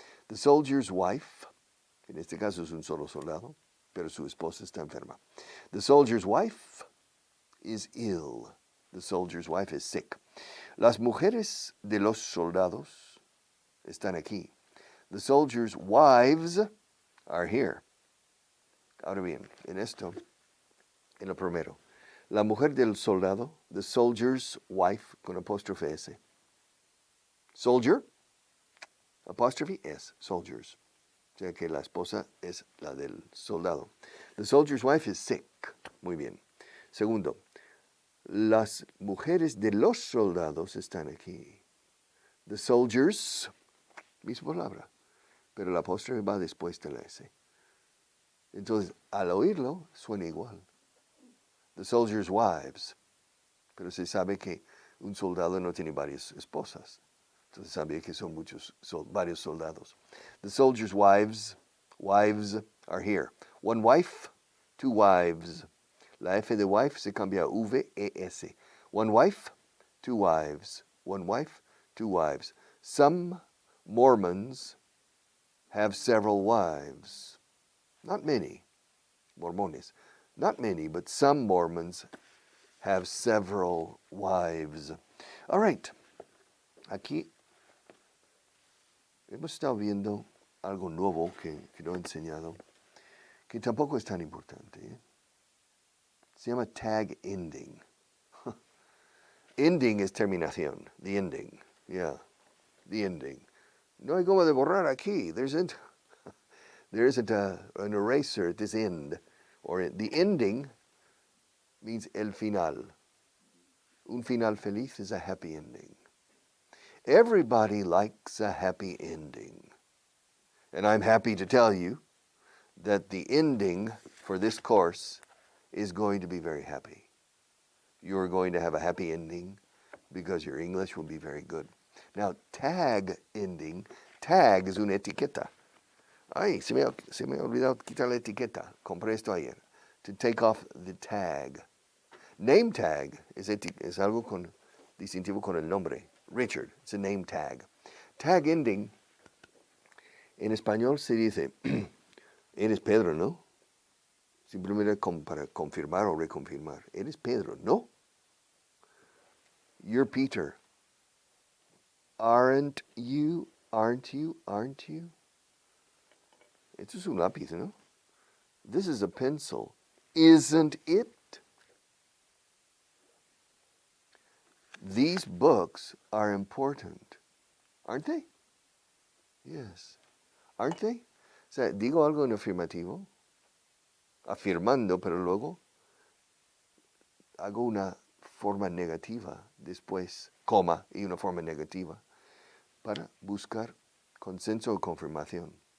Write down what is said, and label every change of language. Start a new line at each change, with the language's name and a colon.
English: The soldier's wife,
Spanish: en este caso es un solo soldado, pero su esposa está enferma.
English: The soldier's wife is ill. The soldier's wife is sick.
Spanish: Las mujeres de los soldados están aquí.
English: The soldiers' wives are here.
Spanish: Ahora bien, en esto, en lo primero, la mujer del soldado,
English: the soldier's wife,
Spanish: con apóstrofe S. Soldier, apóstrofe S, soldiers. O sea que la esposa es la del soldado.
English: The soldier's wife is sick.
Spanish: Muy bien. Segundo, las mujeres de los soldados están aquí.
English: The soldiers,
Spanish: misma palabra, pero la apóstrofe va después de la S. Entonces, al oírlo, suena igual.
English: The soldiers' wives.
Spanish: Pero se sabe que un soldado no tiene varias esposas. Entonces sabe que son varios soldados.
English: The soldiers' wives are here. One wife, two wives.
Spanish: La F de wife se cambia a V-E-S.
English: One wife, two wives. One wife, two wives. Some Mormons have several wives. Not many. Mormones. Not many, but some Mormons have several wives. All right.
Spanish: Aquí hemos estado viendo algo nuevo que no he enseñado, que tampoco es tan importante. Se llama
English: tag ending. Ending
Spanish: es terminación.
English: The ending. Yeah. The ending.
Spanish: No hay como de borrar aquí.
English: There isn't an eraser at this end. Or the ending means el final.
Spanish: Un final feliz
English: is a happy ending. Everybody likes a happy ending. And I'm happy to tell you that the ending for this course is going to be very happy. You're going to have a happy ending because your English will be very good. Now, tag ending, tag
Spanish: es una etiqueta. Ay, se me ha olvidado quitar la etiqueta. Compré esto ayer.
English: To take off the tag. Name tag
Spanish: es algo distintivo con el nombre. Richard,
English: it's a name tag. Tag ending,
Spanish: en español se dice, eres Pedro, ¿no? Simplemente para confirmar o reconfirmar. Eres Pedro, ¿no?
English: You're Peter. Aren't you? Aren't you? Aren't you?
Spanish: Esto es un lápiz, ¿no?
English: This is a pencil. Isn't it? These books are important. Aren't they? Yes. Aren't they?
Spanish: O sea, digo algo en afirmativo, afirmando, pero luego hago una forma negativa después, coma y una forma negativa, para buscar consenso o confirmación.